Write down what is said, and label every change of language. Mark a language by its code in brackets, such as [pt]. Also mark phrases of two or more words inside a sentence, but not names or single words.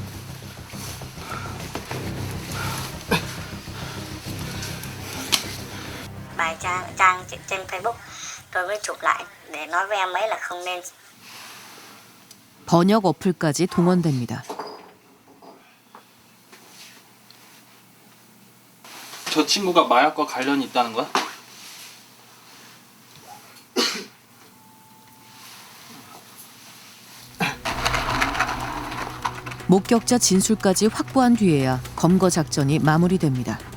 [vi] Bài trang trên Facebook tôi mới chụp lại để nói với em ấy là không nên. [ko] 번역 어플까지 동원됩니다. 저 친구가 마약과 관련이 있다는 거야? 목격자 진술까지 확보한 뒤에야 검거 작전이 마무리됩니다.